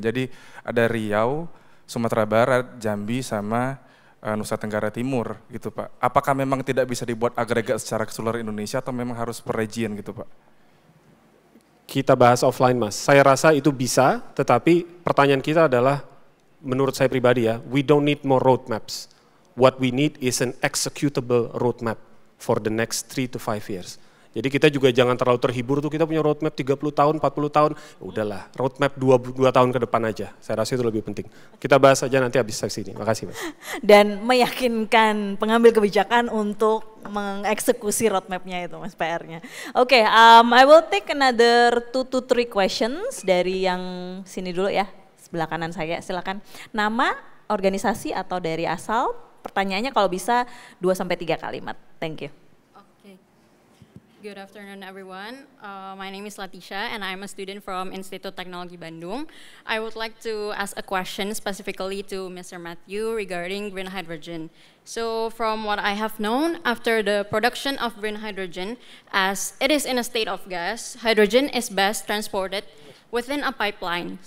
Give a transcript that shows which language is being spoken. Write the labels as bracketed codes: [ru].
[id] Jadi ada Riau, Sumatera Barat, Jambi sama Nusa Tenggara Timur gitu Pak. Apakah memang tidak bisa dibuat agregat secara keseluruhan Indonesia atau memang harus per region gitu Pak? Kita bahas offline Mas. Saya rasa itu bisa, tetapi pertanyaan kita adalah menurut saya pribadi ya, [en] we don't need more roadmaps. What we need is an executable roadmap for the next 3 to 5 years. [id] Jadi kita juga jangan terlalu terhibur tuh kita punya roadmap 30 tahun, 40 tahun. Udahlah, roadmap 2 tahun ke depan aja. Saya rasa itu lebih penting. Kita bahas aja nanti habis sesi ini. Makasih Mas. Dan meyakinkan pengambil kebijakan untuk mengeksekusi roadmapnya itu Mas, PR-nya. [en] Oke, I will take another 2 to 3 questions [id] dari yang sini dulu ya. Sebelah kanan saya, silakan. Nama, organisasi atau dari asal. Pertanyaannya kalau bisa 2-3 kalimat. [en] Thank you. Okay. Good afternoon, everyone. My name is Latisha, and I'm a student from Institut Teknologi Bandung. I would like to ask a question specifically to Mr. Matthew regarding green hydrogen. So, from what I have known, after the production of green hydrogen, as it is in a state of gas, hydrogen is best transported within a pipeline.